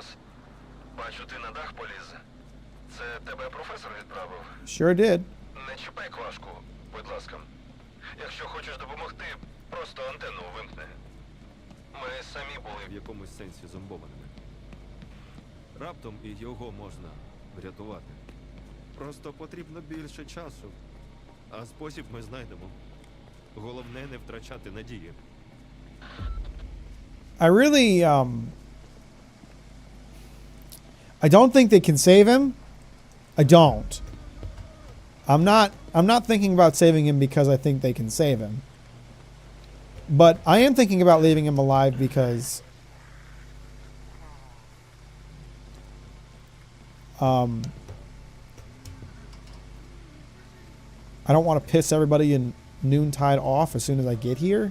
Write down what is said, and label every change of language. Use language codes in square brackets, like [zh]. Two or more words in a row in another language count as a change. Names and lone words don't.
[uk] Бачу, ти на дах поліз. Це тебе професор відправив? [en] Sure did. [uk] Не чіпай квашку, будь ласка. Якщо хочеш допомогти, просто антенну вимкни. Ми самі були В якомусь сенсі зомбованими. Раптом і його можна врятувати. Просто потрібно більше часу. А спосіб ми знайдемо. Головне не втрачати надії. [en] I really, I don't think they can save him. I don't. I'm not thinking about saving him because I think they can save him. But I am thinking about leaving him alive because I don't want to piss everybody in Noontide off as soon as I get here.